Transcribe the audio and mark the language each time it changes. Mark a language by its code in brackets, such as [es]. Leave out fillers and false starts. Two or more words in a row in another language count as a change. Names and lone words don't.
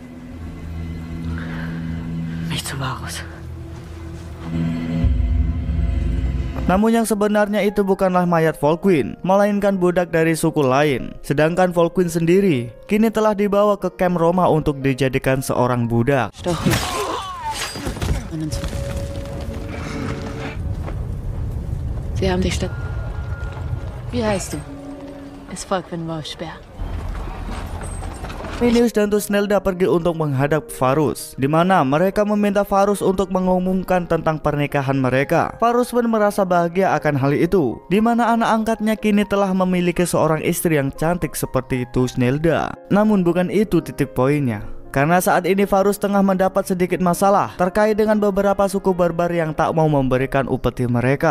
[de] Nicht zu Varus. [id] Namun yang sebenarnya itu bukanlah mayat Volkwin, melainkan budak dari suku lain. Sedangkan Volkwin sendiri kini telah dibawa ke kamp Roma untuk dijadikan seorang budak. [de] Sie haben die Stadt. Wie heißt du? Es Volkwin Wolfspeer. [id] Arminius dan Thusnelda pergi untuk menghadap Varus, di mana mereka meminta Varus untuk mengumumkan tentang pernikahan mereka. Varus pun merasa bahagia akan hal itu, di mana anak angkatnya kini telah memiliki seorang istri yang cantik seperti Thusnelda. Namun bukan itu titik poinnya. Karena saat ini Varus tengah mendapat sedikit masalah terkait dengan beberapa suku barbar yang tak mau memberikan upeti mereka.